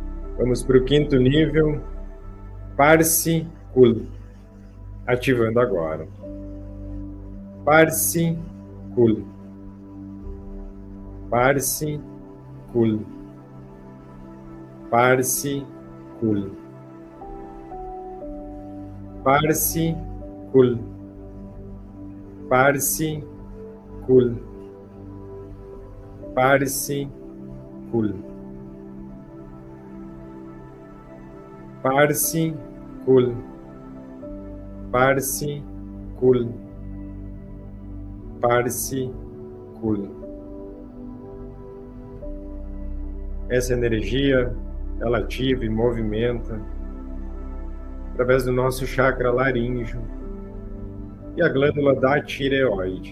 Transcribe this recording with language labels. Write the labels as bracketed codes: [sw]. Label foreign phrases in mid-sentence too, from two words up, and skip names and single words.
[pt] Vamos para o quinto nível, Parsi Kul, ativando agora. Parsi Kul, Parsi Kul, Parsi Kul, Parsi Kul, Parsi Kul, Parsi Kul, Parsi Kul, Parsi Kul, Parsi Kul. Essa energia, ela ativa e movimenta através do nosso chakra laríngeo e a glândula da tireoide.